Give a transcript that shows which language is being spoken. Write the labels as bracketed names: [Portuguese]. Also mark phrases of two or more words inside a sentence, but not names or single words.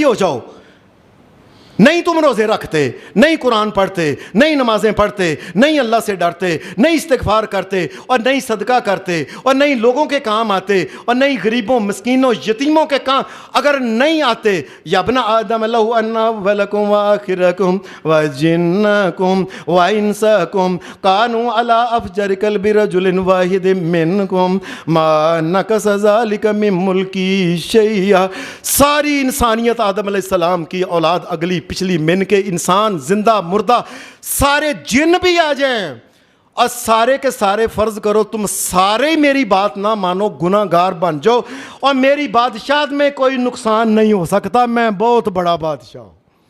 [Urdu] ہو جاؤ، نہیں تم روزے رکھتے، نہیں قرآن پڑھتے، نہیں نمازیں پڑھتے، نہیں اللہ سے ڈرتے، نہیں استغفار کرتے، اور نہیں صدقہ کرتے، اور نہیں لوگوں کے کام آتے، اور نہیں غریبوں مسکینوں یتیموں کے کام اگر نہیں آتے، [Arabic] یا ابن آدم لو ان اولکم و آخرکم و جنکم و انسکم کانوا علی افجر قلب رجل واحد منکم ما نقص ذلک من ملکی شیئا۔ [Urdu] ساری انسانیت آدم علیہ السلام کی اولاد، اگلی پچھلی من کے انسان، زندہ مردہ، سارے جن بھی آ جائیں، اور سارے کے سارے فرض کرو تم سارے میری بات نہ مانو، گناہ گار بن جاؤ، اور میری بادشاہت میں کوئی نقصان نہیں ہو سکتا، میں بہت بڑا بادشاہ ہوں۔